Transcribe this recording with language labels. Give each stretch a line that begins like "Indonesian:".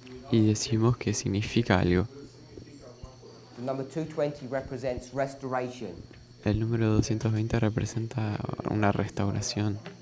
Spanish: y decimos que significa algo.
English: The number 220 represents restoration.
Spanish: El número 220 representa una restauración.